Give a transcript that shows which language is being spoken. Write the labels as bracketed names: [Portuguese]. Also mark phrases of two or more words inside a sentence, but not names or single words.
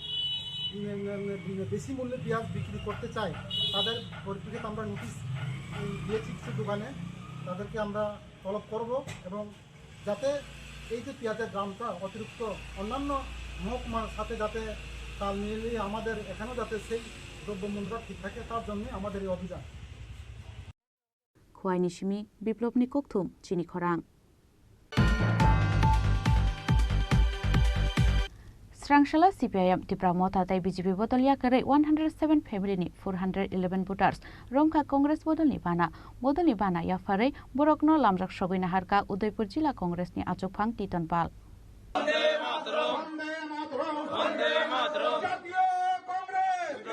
[Bangla] বেশি মূল্যে পেঁয়াজ বিক্রি করতে চায় তাদের পরিপ্রেক্ষিতে আমরা নোটিশ দিয়েছি কিছু দোকানে তাদেরকে আমরা তলব করব এবং যাতে এই যে পেঁয়াজের দামটা অতিরিক্ত অন্যান্য মহকুমার সাথে যাতে তাল মিলিয়ে আমাদের এখানেও যাতে সেই দ্রব্যমূল্যটা ঠিক থাকে তার জন্য আমাদের এই অভিযান [Kok Borok] Khwai Nishimi Biplopni Kokthum Chini Khorang Srangshala CPIM Tipramota tai BJP Bodolia Kare 107 family ni 411 voters Romkha Congress Bodolni Bana Yafare Borokno Lamjak Shogina Harka Udaipur Jila Congress ni Achokphang Titonpal [Bangla] বন্দে মাতরম বন্দে মাতরম [Kok Borok] Jatiyo Congress